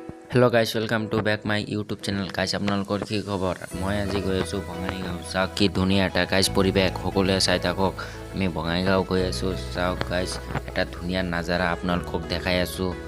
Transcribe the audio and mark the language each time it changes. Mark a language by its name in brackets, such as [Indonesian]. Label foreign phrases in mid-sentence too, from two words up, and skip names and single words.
[English] Hello guys welcome to back my YouTube channel guys [Assamese] আপোনালোকৰ কি খবৰ মই আজি গৈ আছো বঙাইগাঁও চাওক কি ধুনীয়া এটা গাইস পৰিৱেশ সকলোৱে চাই থাকক আমি বঙাইগাঁও গৈ আছো চাওক গাইস এটা ধুনীয়া নজাৰা আপোনালোকক দেখাই আছো